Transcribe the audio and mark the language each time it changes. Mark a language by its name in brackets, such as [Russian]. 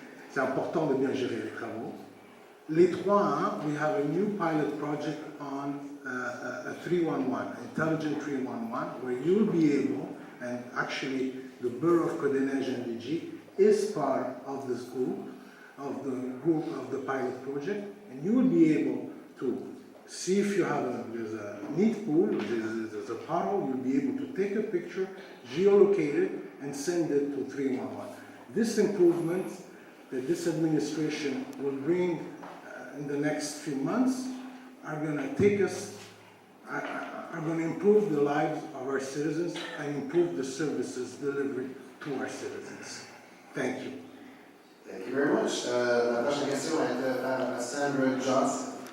[French] C'est important de bien gérer les travaux. [English] Les 3-1, we have a new pilot project on a 311, intelligent 311, where you'll be able, and actually the Borough of Côte-des-Neiges NDG is part of this group, of the pilot project, and you will be able to see if you have there's a neat pool, there's a puddle, you'll be able to take a picture, geolocate it, and send it to 311. This improvement that this administration will bring in the next few months are going to take us, are going to improve the lives of our citizens and improve the services delivered to our citizens. Thank you. Thank you very much. [French] La prochaine question est par Sandra Johnson.